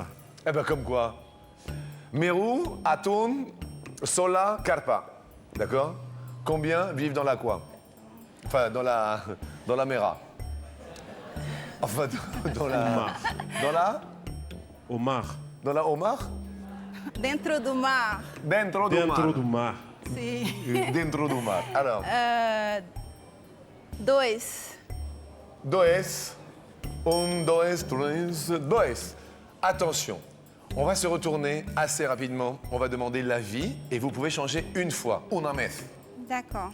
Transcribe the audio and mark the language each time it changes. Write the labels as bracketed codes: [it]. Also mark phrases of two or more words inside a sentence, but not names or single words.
[fr] Eh ben, comme quoi? Mérou, [es] atún, sola, carpa. [fr] D'accord? Combien vivent dans la quoi? Enfin, dans la mera. Enfin, dans la... [pt] Omar. [fr] Dans la homar? [pt] Dentro do mar. Dentro do mar. Dentro do mar. Sim. Dentro do mar. [fr] Alors, 2. [pt] dois. Un, dois, tres, dois. [fr] Attention, on va se retourner assez rapidement. On va demander l'avis et vous pouvez changer une fois. [es] Una vez. [fr] D'accord.